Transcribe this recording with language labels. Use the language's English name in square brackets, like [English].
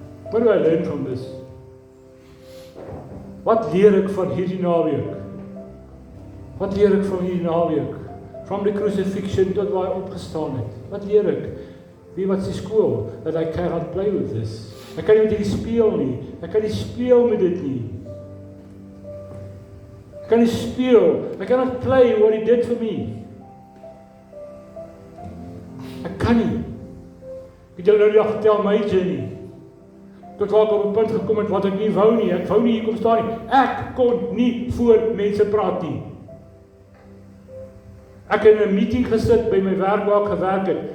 [English] What do I learn from this? [Afrikaans] Wat leer ek van hierdie naweek? Wat leer ek van hierdie naweek? [English] From the crucifixion [Afrikaans] tot waar hy opgestaan het. Wat leer ek? Wie wat is die skool? [English] That I cannot play with this. [Afrikaans] Ek kan nie met hierdie speel nie. Ek kan nie speel met dit nie. Ek kan nie speel. [English] I cannot play what he did for me. [Afrikaans] Ek kan nie. Ek het julle nou die dag vertel my journey. Tot waar ek op 'n punt gekom het wat ek nie wou nie. Ek wou nie hier kom staan nie. Ek kon nie voor mense praat nie. Ek het in 'n meeting gesit by my werk waar ek gewerk het.